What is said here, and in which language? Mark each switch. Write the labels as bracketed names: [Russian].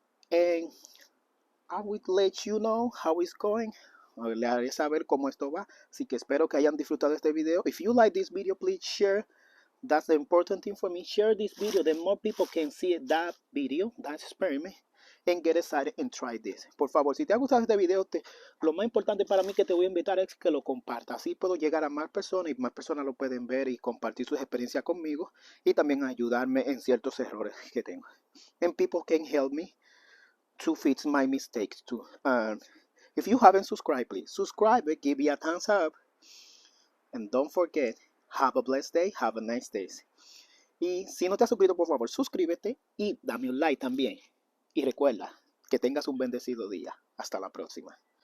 [English] And I will let you know how it's going. [Spanish] Le haré saber cómo esto va. Así que espero que hayan disfrutado este video. [English] If you like this video, please share. That's the important thing for me. Share this video. The more people can see that video, that experiment, and get excited and try this. [Spanish] Por favor, si te ha gustado este video, lo más importante para mí que te voy a invitar es que lo compartas. Así puedo llegar a más personas y más personas lo pueden ver y compartir sus experiencias conmigo y también ayudarme en ciertos errores que tengo. [English] And people can help me to fix my mistakes too. If you haven't subscribed, please subscribe, give me a thumbs up, and don't forget, have a blessed day, have a nice day. [Spanish] Y si no te has suscrito, por favor, suscríbete y dame un like también. Y recuerda que tengas un bendecido día. Hasta la próxima.